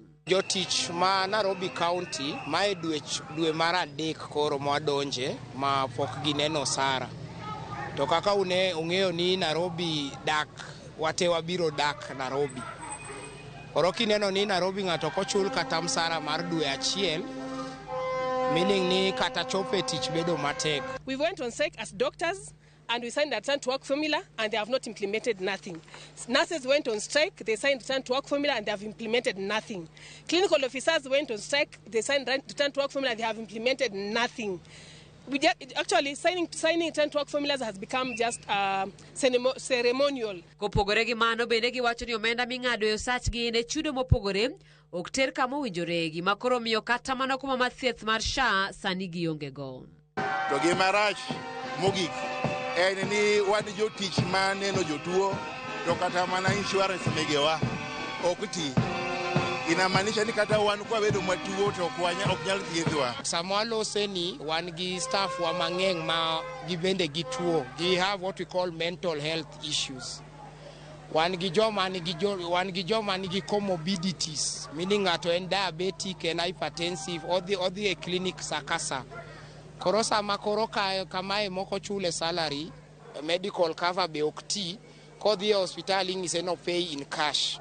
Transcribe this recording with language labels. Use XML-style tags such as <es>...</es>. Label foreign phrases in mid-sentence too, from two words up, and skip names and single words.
<luo>Jotich ma Nairobi County mae dwe mar adek koro mwadonje ma pok gineno osara. To kaka ung'eyo ni Nairobi dak, watewa biro dak Nairobi. Koro kineno ni Nairobi ng'ato kochul kata msara mar dwe achiel, meaning ni kata chope tich bedo matek.</luo> <en>We went on strike as doctors and we signed a return to work formula and they have not implemented nothing. Nurses went on strike, they signed return to work formula and they have implemented nothing. Clinical officers went on strike, they signed return to work formula and they have implemented nothing. Actually, signing return to work formulas has become just ceremonial.</en> <luo>Kopogore gi mano bende giwacho ni omenda ming'ado e osachgi ne chudo mopogore ok ter kama owinjore, gima koro miyo kata mana kuma mar thieth mar SHA sani gionge go. To gima rach mogik en ni wan jotich ma neno jotuo to kata mana insurance megewa ok ti. Inamaanisha ni kata wan kwa bedo matuo to ok nyal thiedhwa. Samwalo seni wan gi staff wa mang'eng ma gibende gi tuo. We have what we call mental health issues. Wan gi joma nigi comorbidities, meaning ng'ato en</luo> <en>diabetic and hypertensive,</en> <luo>odhi e clinic sakasa. Koro sama koro kamae moko chule salary,</luo> <en>medical cover</en> <luo>be ok ti, kodhi e hospital ing'ise</luo> <en>no pay in cash.</en>